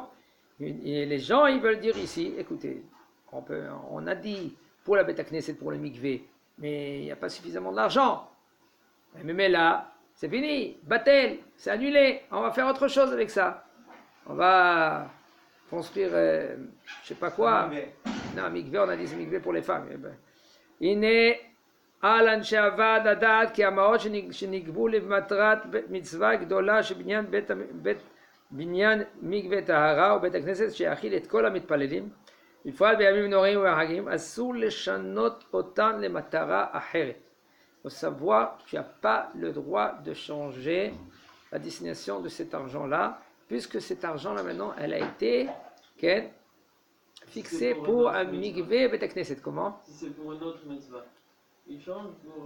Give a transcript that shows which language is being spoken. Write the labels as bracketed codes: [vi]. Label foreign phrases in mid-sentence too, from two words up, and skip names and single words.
[fr] Et les gens, ils veulent dire ici, écoutez, on a dit pour la [he] בית כנסת, [fr] pour le mikveh, mais il n'y a pas suffisamment d'argent. Mais là, c'est fini, batel, c'est annulé, on va faire autre chose avec ça. On va construire, je ne sais pas quoi. Non, mikveh, on a dit c'est mikveh pour les femmes. [he] הנה על אנשי הוועד הדעת כי המעות שנקבעו למטרת מצווה גדולה בניין מקווה טהרה ובית הכנסת שיאכיל את כל המתפללים בפרט בימים נוראים ובחגים אסור לשנות אותן למטרה אחרת. [fr] Il faut savoir que tu n'as pas le droit de changer la destination de cet argent-là, puisque cet argent-là maintenant, elle a été fixé pour un [he] מקווה בית כנסת. [fr] Comment? Si c'est pour une autre mitzvah, il change pour...